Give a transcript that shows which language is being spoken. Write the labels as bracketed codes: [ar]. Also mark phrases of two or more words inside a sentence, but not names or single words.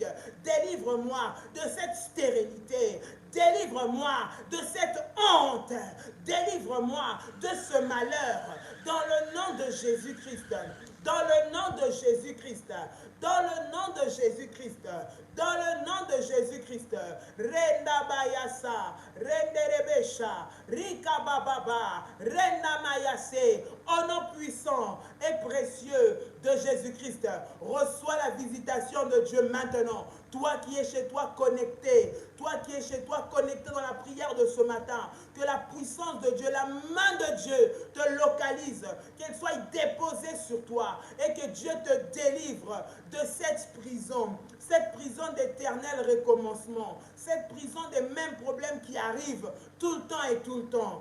[fr] Délivre-moi de cette stérilité. Délivre-moi de cette honte. Délivre-moi de ce malheur. Dans le nom de Jésus-Christ. Dans le nom de Jésus-Christ. Dans le nom de Jésus-Christ. Dans le nom de Jésus-Christ. Renda bayasa. Renderebesha. Rika bababa. Renda mayase. Au nom puissant et précieux de Jésus-Christ. Reçois la visitation de Dieu maintenant. Toi qui es chez toi connecté, toi qui es chez toi connecté dans la prière de ce matin, que la puissance de Dieu, la main de Dieu te localise, qu'elle soit déposée sur toi et que Dieu te délivre de cette prison d'éternel recommencement, cette prison des mêmes problèmes qui arrivent tout le temps et tout le temps.